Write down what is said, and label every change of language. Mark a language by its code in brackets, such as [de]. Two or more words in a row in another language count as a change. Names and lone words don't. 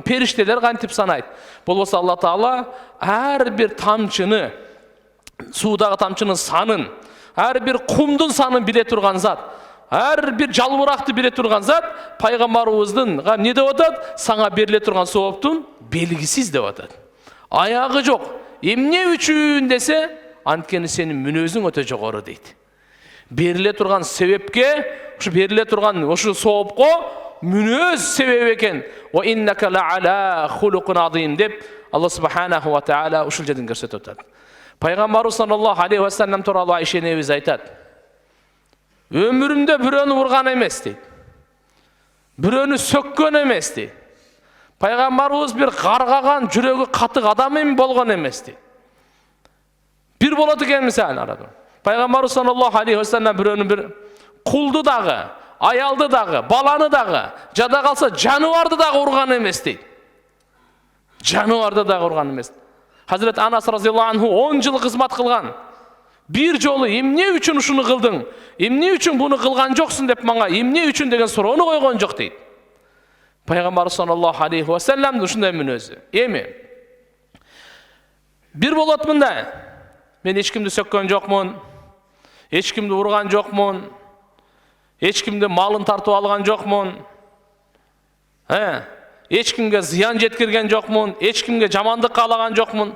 [ky] Периштелер кантип санайт? Болбосо Алла Таала ар бир тамчыны, суудагы тамчынын санын, ар бир кумдун санын биле турган зат, ар бир жалбыракты биле турган зат пайгамбарыбыздын эмне деп атат? Саңа бериле турган сооптун белгисиз деп атат. Аягы жок. Эмне үчүн десе, анткени сенин мүнөзүң өтө жогору дейт. Бериле турган себепке, ушу бериле турган ушу соопко мүнөз себеп экен. [ar] وإنك لعلى خلق عظيم [ky] деп Алла субханаху ва таала ушул жерден көрсөтүп атат. Пайгамбарыбыз [ar] صلى الله عليه وسلم [ky] тууралуу Айша энебиз айтат: "Өмүрүмдө бирөөнү урган эмес дейт. Бирөөнү сөккөн эмес дейт. Пайгамбарыбыз бир каргаган, жүрөгү катык адам эми болгон эмес дейт. Бир болот экен мисалы арада. Пайгамбарыбыз [ar] صلى الله عليه وسلم [ky] бирөөнү бир кулду дагы, аялды дагы, баланы дагы, жада калса жаныбарды дагы урган эмес дейт. Жаныбарды дагы урган эмес. Hazret Anas [ar] رضي الله عنه [ky] 10 жыл кызмат кылган. Бир жолу эмне үчүн ушуну кылдың? Эмне үчүн буну кылган жоксуң деп мага эмне үчүн деген суроону койгон жок дейт. Пайгамбар [ar] صلى الله عليه وسلم [ky] ушундай мүнөзү. Эми бир болот мындай. Мен эч кимди сөккөн жокмун. Эч кимди урган жокмун. Эч кимди малын тартып алган жокмун. Эч кимге зыян жеткирген жокмун, эч кимге жамандык каалаган жокмун.